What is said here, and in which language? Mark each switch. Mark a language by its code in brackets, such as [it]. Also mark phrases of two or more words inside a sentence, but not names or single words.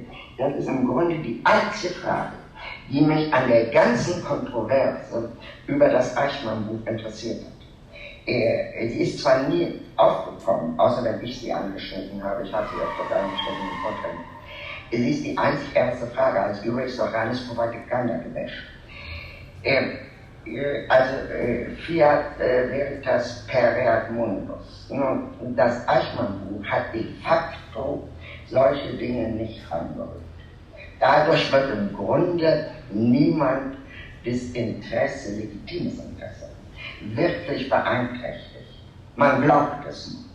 [de] Das ist im Grunde die einzige Frage, die mich an der ganzen Kontroverse über das Eichmann-Buch interessiert hat. Sie ist zwar nie aufgekommen, außer wenn ich sie angeschnitten habe. Ich habe sie öfter angeschnitten im Vortrag. Sie ist die einzig ernste Frage, als übrigens ist doch reines Propagandagewäsch. [la] Fiat veritas pereat mundus. [de] Nun, das Eichmann-Buch hat [la] de facto [de] solche Dinge nicht angerührt. Dadurch wird im Grunde niemand das Interesse, legitimes Interesse, wirklich beeinträchtigt. Man glaubt es nicht.